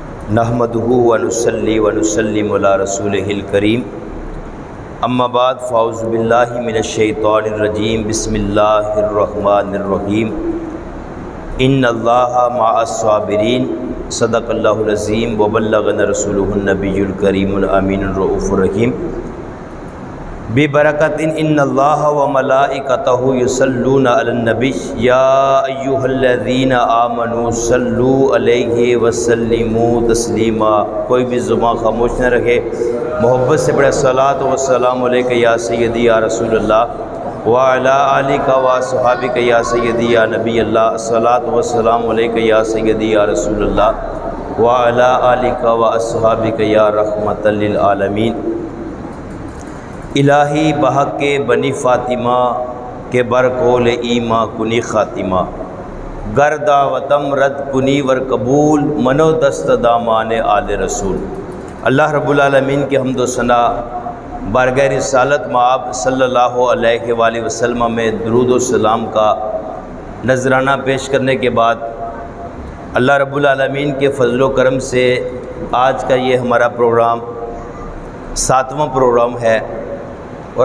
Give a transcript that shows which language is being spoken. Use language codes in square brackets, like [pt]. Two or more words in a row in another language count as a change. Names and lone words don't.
[ar] نحمدہ ونصلی ونسلم علی رسولہ الکریم اما بعد فاعوذ باللہ من الشیطان الرجیم بسم اللہ الرحمن الرحیم ان اللہ مع الصابرین صدق اللہ العظیم وبلغنا رسولہ النبی الکریم الامین الرؤوف الرحیم ببرکۃ ان اللہ وملائکتہ یصلون علی النبی یا ایھا الذین آمنوا صلوا علیہ وسلموا تسلیما۔ [ur] کوئی بھی زبان خاموش نہ رکھے، محبت سے پڑھے [ar] الصلاۃ والسلام علیک یا سیدی یا رسول اللہ وعلی آلک واصحابک یا سیدی یا نبی اللہ، الصلاۃ والسلام علیک یا سیدی یا رسول اللہ وعلی آلک واصحابک یا رحمۃ للعالمین۔ [fa] الہی بحق بنی فاطمہ کے برکول ایما کنی خاتمہ، گر دعوتم رد کنی ور قبول منو دست دامان آل رسول۔ [ar] اللہ رب العالمین [ur] کی حمد و ثنا بارگاہ رسالت مآب [ar] صلی اللہ علیہ وآلہ وسلم [ur] میں درود و سلام کا نذرانہ پیش کرنے کے بعد [ar] اللہ رب العالمین [ur] کے فضل و کرم سے آج کا یہ ہمارا پروگرام 7واں پروگرام ہے، اور